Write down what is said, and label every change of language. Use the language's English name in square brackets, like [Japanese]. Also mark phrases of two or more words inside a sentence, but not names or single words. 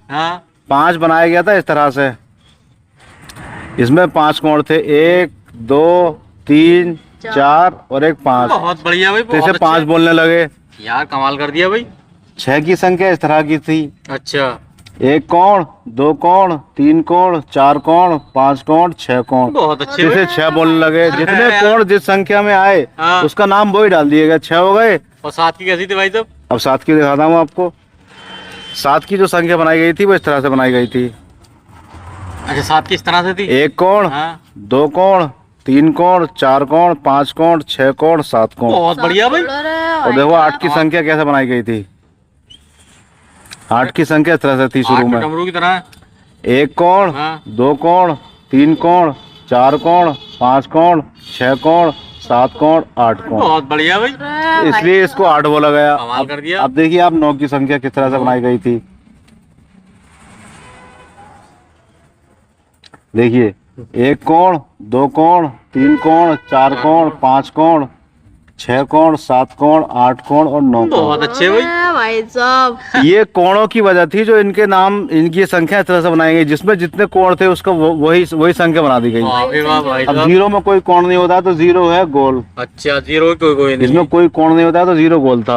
[Hindi] हाँ। 5 बनाया गया था इस तरह से, इसमें 5 कोण थे, 1, 2, 3, 4 और एक 5। बहुत बढ़िया भाई। तो इसे बहुत 5 अच्छे। बोलने लगे। यार कमाल कर दिया भाई। 6 की संख्या इस तरह की थी, अच्छा। एक कोण, दो कोण, तीन कोण, 4 कोण, 5 कोण, 6 कोण। बहुत अच्छे इसे भाई। 6 बोलने लगे। जितने कोण जिस संख्या में आए हाँ। उसका नाम वही डाल दिएगा। 6 हो गए। और 7 की कैसी थी भाई साहब? अब 7 की दिखाता हूँ आपको। 7 की जो संख्या बनाई गई थी वो इस तरह से बनाई गई थी, अच्छा, 7 की इस तरह से थी। एक कोण, हाँ। दो कोण, तीन कोण, 4 कोण, 5 कोण, 6 कोण, 7 कोण। बहुत बढ़िया भाई। और देखो 8 की संख्या कैसे बनाई गई थी। 8 की संख्या इस तरह से थी शुरू में, डमरू की तरह। एक कोण, हाँ। दो कोण, तीन कोण, 4 कोण, 5 कोण, 6 कोण, 7 कोण, 8 कोण। बहुत बढ़िया भाई। इसलिए इसको 8 बोला गया। कमाल कर दिया। अब देखिए आप 9 की संख्या किस तरह से बनाई गई थी। देखिए एक कोण, दो कोण, तीन कोण, 4 कोण, 5 कोण, 6 कोण, 7 कोण, 8 कोण और 9 कोण। बहुत अच्छे भाई। भाई साहब। ये कोणों की वजह थी जो इनके नाम, इनकी संख्या इस तरह से बनाई गई जिसमें जितने कोण थे उसका वही संख्या बना दी गई। वाह भाई अब साहब। 0 में कोई कोण नहीं होता तो 0 है गोल। अच्छा, 0 कोई नहीं। इसमें कोई कोण नहीं होता तो 0 गोल था।